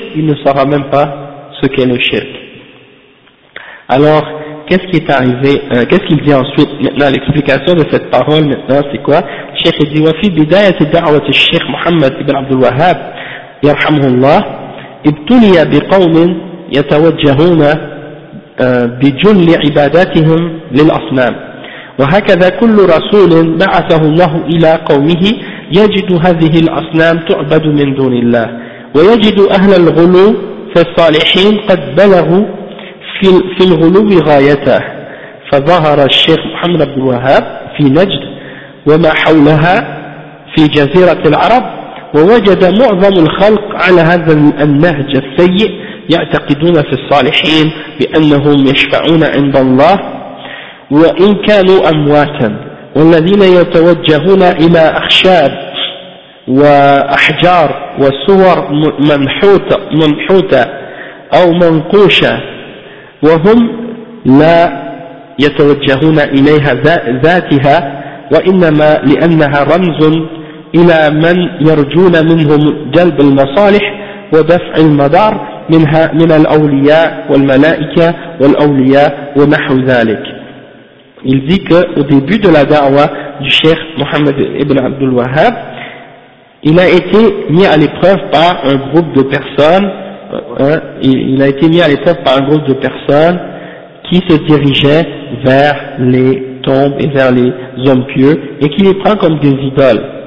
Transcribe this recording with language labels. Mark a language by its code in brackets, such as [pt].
[fr] Il ne saura même pas ce qu'est le shirk. Alors, qu'est-ce qui est arrivé, qu'est-ce qu'il dit ensuite? Maintenant, l'explication de cette parole maintenant, c'est quoi? Le shirk dit, [ar] wa fi bidayati da'wati al-shaykh Muhammad ibn Abdul Wahhab, yarhamuhullah, ابتلي بقوم يتوجهون بجل عباداتهم للأصنام وهكذا كل رسول بعثه الله إلى قومه يجد هذه الأصنام تعبد من دون الله ويجد أهل الغلو فالصالحين قد بلغوا في الغلو غايته فظهر الشيخ محمد بن الوهاب في نجد وما حولها في جزيرة العرب ووجد معظم الخلق على هذا النهج السيء يعتقدون في الصالحين بأنهم يشفعون عند الله وإن كانوا أمواتا والذين يتوجهون إلى أخشاب وأحجار وصور منحوتة أو منقوشة وهم لا يتوجهون إليها ذاتها وإنما لأنها رمز إلى من يرجون منهم جلب المصالح ودفع المضار منها من الأولياء والملائكة والأولياء ونحو ذلك. [fr] Il dit qu'au début de la da'wa du Cheikh Mohammed ibn Abdul Wahhab, il a été mis à l'épreuve par un groupe de personnes, il a été mis à l'épreuve par un groupe de personnes qui se dirigeaient vers les tombes et vers les hommes pieux et qui les prend comme des idoles.